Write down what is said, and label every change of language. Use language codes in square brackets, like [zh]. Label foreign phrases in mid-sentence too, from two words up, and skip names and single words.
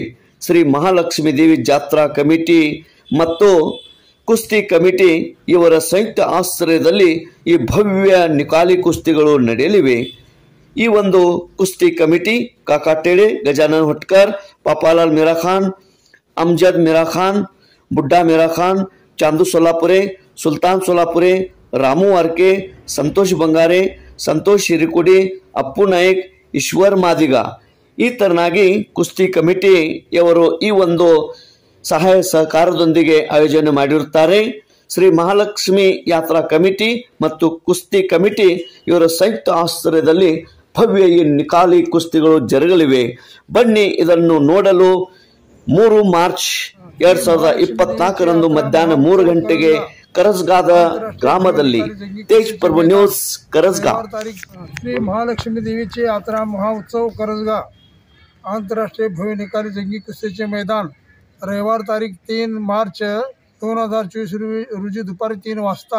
[kn] ಶ್ರೀ ಮಹಾಲಕ್ಷ್ಮೀ ದೇವಿ ಜಾತ್ರಾ ಕಮಿಟಿ ಮತ್ತು ಕುಸ್ತಿ ಕಮಿಟಿ ಇವರ ಸಂಯುಕ್ತ ಆಶ್ರಯದಲ್ಲಿ ಈ ಭವ್ಯ ನಿಕಾಲಿ ಕುಸ್ತಿಗಳು ನಡೆಯಲಿವೆ. ಈ ಒಂದು ಕುಸ್ತಿ ಕಮಿಟಿ ಕಾಕಾಟೇಡೆ, ಗಜಾನನ್ ಹೊಟ್ಕರ್, ಪಾಪಾಲಾಲ್ मीरा खान, अमजद मीरा खान, बुड्ढा मीरा खान, चांदू सोलापुरे, सुल्तान सोलापुरे, रामू आरके, संतोष बंगारे, संतोष ಹಿರಿಕುಡಿ, ಅಪ್ಪು ನಾಯಕ್, ಈಶ್ವರ್ ಮಾದಿಗ ಈ ತರನಾಗಿ ಕುಸ್ತಿ ಕಮಿಟಿಯವರು ಈ ಒಂದು ಸಹಾಯ ಸಹಕಾರದೊಂದಿಗೆ ಆಯೋಜನೆ ಮಾಡಿರುತ್ತಾರೆ. ಶ್ರೀ ಮಹಾಲಕ್ಷ್ಮಿ ಯಾತ್ರಾ ಕಮಿಟಿ ಮತ್ತು ಕುಸ್ತಿ ಕಮಿಟಿ ಇವರ ಸಂಯುಕ್ತ ಆಶ್ರಯದಲ್ಲಿ ಭವ್ಯ ಈ ನಿಕಾಲಿ ಕುಸ್ತಿಗಳು ಜರುಗಲಿವೆ. ಬನ್ನಿ ಇದನ್ನು ನೋಡಲು 3 ಮಾರ್ಚ್ 2024 ರಂದು ಮಧ್ಯಾಹ್ನ 3 ಗಂಟೆಗೆ ಕರಸಗಾದ ಗ್ರಾಮದಲ್ಲಿ. [mr] तेज प्रभु न्यूज करसगा. श्री महालक्ष्मी देवीचे यात्रा महोत्सव करसगा आंतरराष्ट्रीय भव्य निकाली जंगी कुस्तीचे मैदान रविवार तारीख 3 मार्च 2024 रोजी दुपारी 3 वाजता.